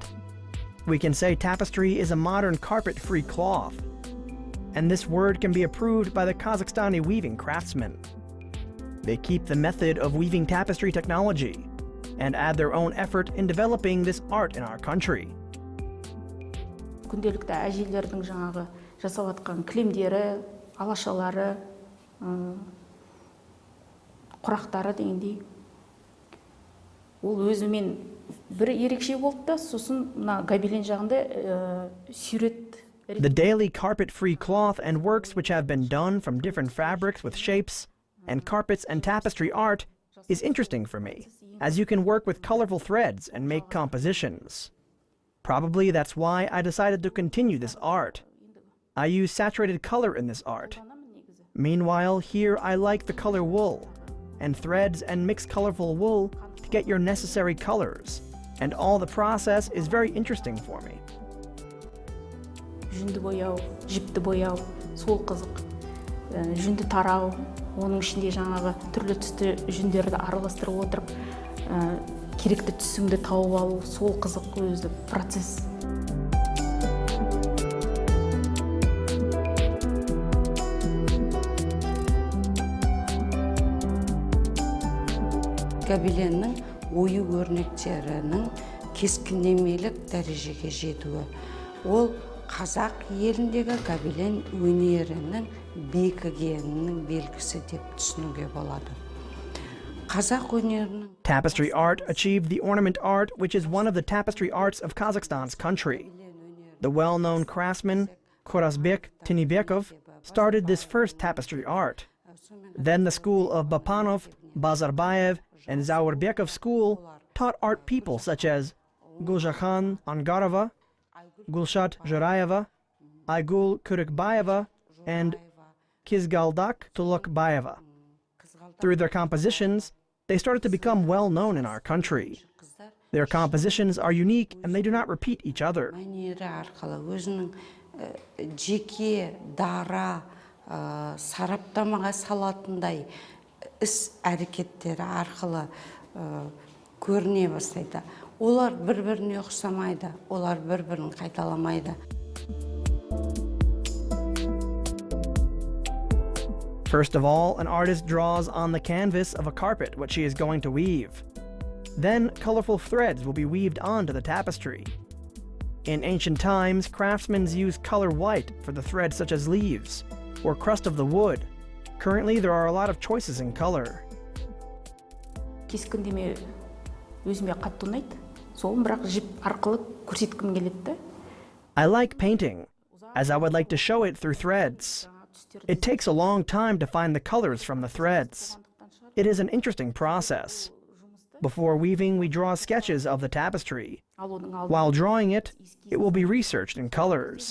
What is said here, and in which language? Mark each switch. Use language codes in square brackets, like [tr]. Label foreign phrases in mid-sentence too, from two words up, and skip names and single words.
[en] We can say tapestry is a modern carpet-free cloth, and this word can be approved by the Kazakhstani weaving craftsmen. They keep the method of weaving tapestry technology and add their own effort in developing this art in our country. [kk] Күнделікті әжелердің жаңағы жасап жатқан кілемдері, алашалары, құрақтары дегендей. Ол өзімен бір ерекше болды да, сосын мына гобелен жағында сурет. [en] The daily carpet-free cloth and works which have been done from different fabrics with shapes and carpets and tapestry art is interesting for me, as you can work with colorful threads and make compositions. Probably that's why I decided to continue this art. I use saturated color in this art. Meanwhile, here I like the color wool, and threads and mix colorful wool to get your necessary colors, and all the process is very interesting for me. [kk] Жүнді бояу, жіпті бояу, сол қызық. Жүнді тарау, оның ішінде жаңағы түрлі түсті жүндерді араластырып отырып, керекті түсіңді тауып алу, сол қызық өзі процесс. Гобеленнің ою өрнектерінің кескіндемелік дәрежеге жетуі. Ол қазақ еліндегі гобелен өнерінің бекігенінің белгісі деп түсінуге болады. Қазақ өнерінің [en] Tapestry art achieved the ornament art, which is one of the tapestry arts of Kazakhstan's country. The well-known craftsman Jibek started this first tapestry art. Then the school of Bapanov, Bazarbayev, and Zaurbekov school taught art people such as Gulzhan Angarova, Gulshat Jurayeva, Aygul Kyrykbayeva, and Kazakh TV. Through their compositions, they started to become well known in our country. Their compositions are unique and they do not repeat each other. [kk] Мәнері арқылы өзінің жеке дара сараптамаға салатындай іс әрекеттері арқылы көріне бастайды. Олар бір-біріне ұқсамайды, олар бір-бірін қайталамайды. [en] First of all, an artist draws on the canvas of a carpet what she is going to weave. Then colorful threads will be weaved onto the tapestry. In ancient times, craftsmen used color white for the threads such as leaves or crust of the wood. Currently, there are a lot of choices in color. [kk] Кескіндеме өзіме қатты ұнайды. Соны бірақ жіп арқылы көрсеткім келеді. [en] I like painting, as I would like to show it through threads. It takes a long time to find the colors from the threads. It is an interesting process. Before weaving, we draw sketches of the tapestry. While drawing it, it will be researched in colors.